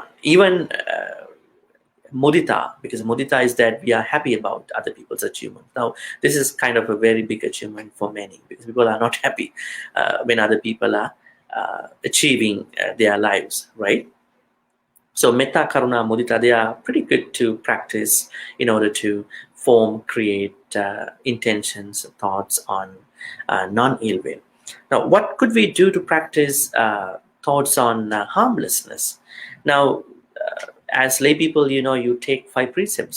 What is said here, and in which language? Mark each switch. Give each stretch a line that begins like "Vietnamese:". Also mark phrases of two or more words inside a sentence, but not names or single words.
English: Even mudita, because mudita is that we are happy about other people's achievements. Now, this is kind of a very big achievement for many, because people are not happy when other people are achieving their lives, right?
Pali: So metta, karuna, mudita,
English: they are pretty good to practice in order to create intentions, thoughts on non-ill will. Now, what could we do to practice thoughts on harmlessness? Now, as lay people, you take 5 precepts.